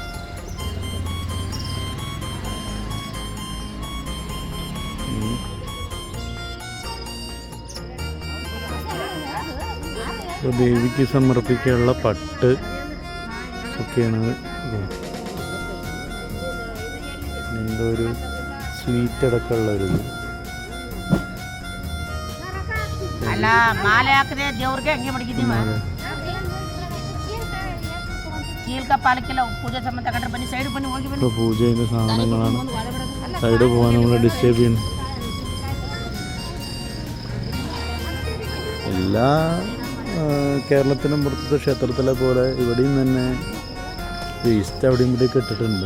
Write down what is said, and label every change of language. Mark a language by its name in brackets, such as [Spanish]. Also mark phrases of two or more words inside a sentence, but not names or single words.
[Malayalam] ദേവിക്ക് സമർപ്പിക്കാനുള്ള പട്ട് ഒക്കെയാണ്. എന്തോ ഒരു സ്വീറ്റ് അടക്കമുള്ളൊരു [Kannada] ಅಲ್ಲ ಮಾಲೆ ಹಾಕಿದ್ರೆ ದೇವ್ರಿಗೆ ಹಂಗೆ ಮಡಗಿದ್ದೀವಿ. ಚೀಲ್ಕ ಪಾಲಕ್ಕೆಲ್ಲ ಪೂಜೆ ಸಂಬಂಧ ತಗೊಂಡ್ರೆ ಬನ್ನಿ, ಸೈಡ್ ಬನ್ನಿ, ಹೋಗಿ ಬನ್ನಿ. [Malayalam] പൂജയുടെ സാധനങ്ങളാണ്. സൈഡ് പോകാൻ നമ്മൾ ഡിസ്റ്റർബ് ചെയ്യുന്നു. എല്ലാ കേരളത്തിനും പുറത്തത്തെ ക്ഷേത്രത്തിലെ പോലെ ഇവിടെയും തന്നെ വേസ്റ്റ് അവിടെയും ഇവിടെയൊക്കെ ഇട്ടിട്ടുണ്ട്.